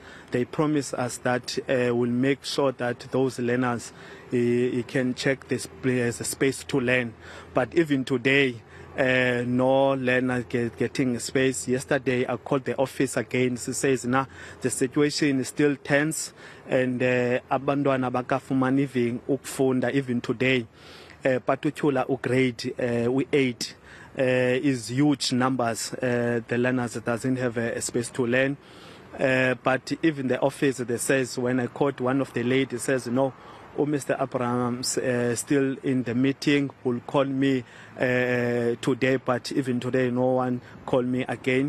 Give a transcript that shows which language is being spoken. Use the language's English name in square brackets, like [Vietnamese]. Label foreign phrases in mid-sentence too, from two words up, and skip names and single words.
[English] They promised us that we'll make sure that those learners can check this space to learn. But even today, no learner getting space. Yesterday, I called the office again. She says, "Nah, the situation is still tense, and [Xhosa] abantwana bakafumana ukufunda [English] even today. Particular grade we 8 is huge numbers. The learners doesn't have a space to learn. But even the office, they says, when I called one of the ladies, says no." Mr. Abrahams still in the meeting, will call me today, but even today no one called me again.